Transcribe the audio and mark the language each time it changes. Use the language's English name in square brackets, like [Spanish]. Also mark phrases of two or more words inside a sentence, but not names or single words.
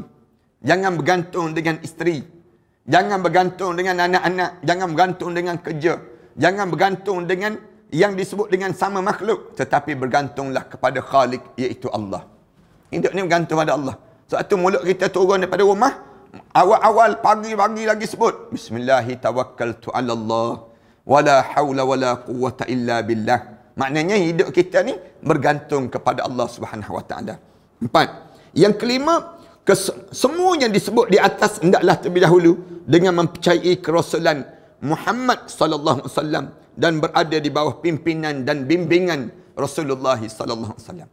[Malay] Jangan bergantung dengan isteri. Jangan bergantung dengan anak-anak. Jangan bergantung dengan kerja. Jangan bergantung dengan yang disebut dengan sama makhluk. Tetapi bergantunglah kepada Khalik, iaitu Allah. Hidup ni bergantung pada Allah. Sebab tu mulut kita turun daripada rumah, awal-awal pagi-pagi lagi sebut [Arabic] بسم الله توكلت على الله ولا حول ولا قوة إلا بالله. [Malay] Maknanya hidup kita ni bergantung kepada Allah [Arabic] سبحانه وتعالى. [Malay] Empat. Yang kelima, semua yang disebut di atas hendaklah terlebih dahulu dengan mempercayai kerasulan Muhammad [Arabic] صلى الله عليه وسلم [Malay] dan berada di bawah pimpinan dan bimbingan Rasulullah [Arabic] صلى الله عليه وسلم.